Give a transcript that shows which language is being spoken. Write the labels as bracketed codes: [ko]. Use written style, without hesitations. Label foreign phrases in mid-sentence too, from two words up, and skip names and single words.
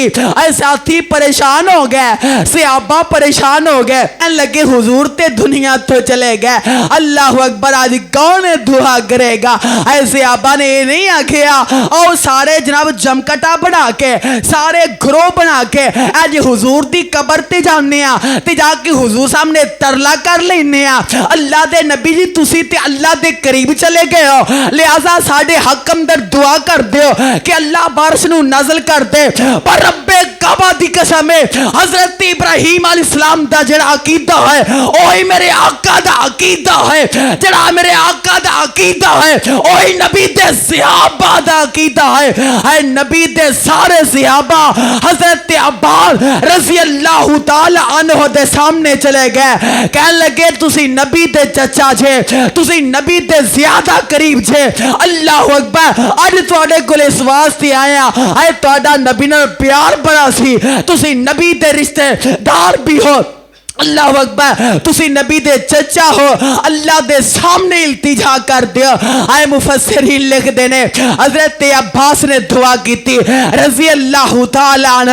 [pa] آئے ساتھی پریشان ہو گئے صحابہ پریشان ہو گئے لگے حضور تے دنیا تو چلے گئے. [ar] اللہ اکبر. [ur] آج کون دعا کرے گا؟ [pa] آئے صحابہ نے یہ نہیں آکھیا اور سارے جناب جمکٹا بنا کے سارے گروہ بنا کے اج حضور دی قبر تے جانے تے جا کے حضور سامنے ترلا کر لینے اللہ دے نبی جی تسی تے اللہ دے قریب چلے گئے ہو لہذا ساڈے حق اندر دعا کر دیو کہ اللہ بارش نو نازل کر دے. پر رب کعبہ دی قسم ہے حضرت ابراہیم علیہ السلام دا جڑا عقیدہ ہے اوہی میرے آقا دا عقیدہ ہے. جڑا میرے آقا دا عقیدہ ہے اوہی نبی دے صحابہ دا عقیدہ ہے. اے نبی دے سارے صحابہ حضرت عباس [ar] رضی اللہ تعالی عنہ [pa] دے سامنے چلے گئے کہنے لگے تسی نبی دے چچا جے تسی نبی دے زیادہ قریب جے. [ar] اللہ اکبر. [pa] اج تواڈے کول اس واسطے آیا اے تواڈا نبی نال پیار بڑا سی تسی نبی دے رشتے دار بھی ہو. [ar] اللہ اکبر. [pa] تسی نبی دے چچا ہو اللہ دے سامنے التجا کر دیو. آئے مفسرین لکھ دینے [ur] حضرت عباس نے دعا کی تھی [ar] رضی اللہ تعالیٰ عنہ.